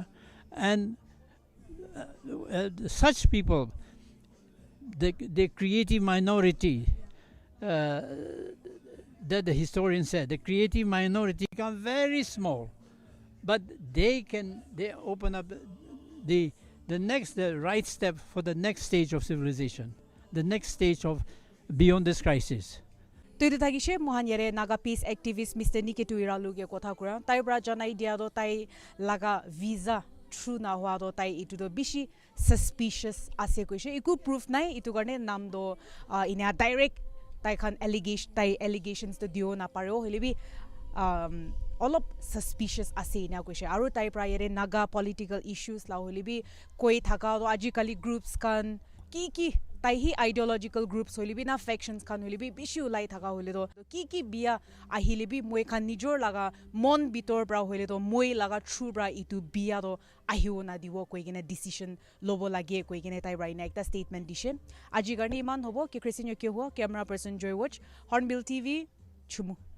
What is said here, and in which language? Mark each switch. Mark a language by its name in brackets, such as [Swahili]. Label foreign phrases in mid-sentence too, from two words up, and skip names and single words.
[English] And such people, the creative minority, that the historian said, the creative minority become very small, but they open up the right step for the next stage of civilization, the next stage of beyond this crisis. [Naga Pidgin] Tuidu tagishe mohan yere [English] Naga peace activist Mr. [Naga Pidgin] Niketu Iralu ge kotha kura tai bra janai dia do tai laga visa true na hwa do tai itu do bishi suspicious ase koise iku proof nai itu garne nam do ina direct tai khan allegations to dio na paro helebi [English] all of suspicious [Naga Pidgin] ase na koise aru tai pra yere Naga political issues la helebi koi thaka do ajikali groups kan ki tai hi [English] ideological groups [Naga Pidgin] holibi na factions khan holibi bishi ulai thaka hole do ki bia ahilibi moi khan nijor laga mon bitor bra hole do moi laga true bra itu bia do ahiwo na diwo koi gena decision lobo lage koi gena tai right na ekta statement dishe aji garni man hobo ke Christian yo ke ho [English] camera person [Naga Pidgin] Joy Watch Hornbill TV chumu.